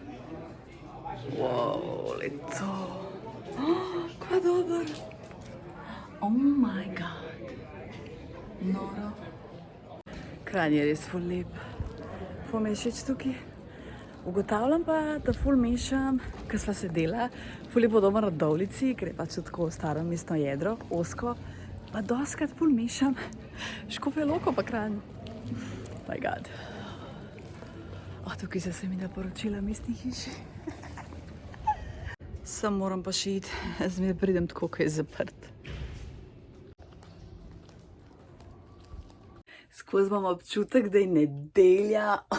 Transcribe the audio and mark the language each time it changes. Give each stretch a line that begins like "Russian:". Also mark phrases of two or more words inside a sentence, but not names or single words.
Slovenian: Wow, leto. Kva dober.
English: Oh my god.
Slovenian: Noro. Kranj je res ful lep. Ful mi je všeč tukaj. Ugotavljam pa, da ful mešam, ker sva sedela, ful je podobno Radovljici, ker je pač tako staro mestno jedro, ozko, pa doskrat ful mešam Škofjo Loko pa Kranj.
English: My god.
Slovenian: Tukaj so se mi naporočila mestni hiši. Sam moram pa še iti, zdaj pridem tako, ko je zaprt. Skozi imam občutek, da je nedelja.